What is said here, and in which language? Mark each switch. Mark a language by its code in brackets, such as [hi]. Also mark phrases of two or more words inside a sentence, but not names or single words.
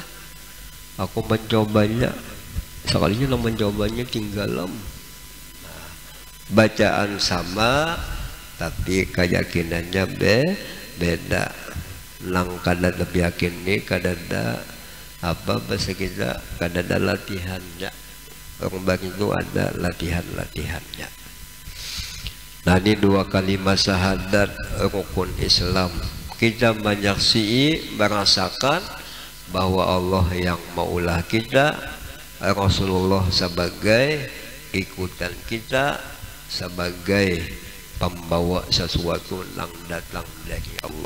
[bjn] Aku mencobanya, sekalinya lah mencobanya tinggalam. [id] Nah, bacaan sama, tapi keyakinannya beda. [bjn] Nang kada lebih yakin ni, kada ada apa bahasa kita, kada ada latihannya. [id] Orang baik itu ada latihan-latihannya. Nah, ini 2 kalimat syahadat rukun Islam. Kita menyaksikan, merasakan bahwa Allah yang maulah kita, Rasulullah sebagai ikutan kita, sebagai pembawa sesuatu yang datang dari Allah.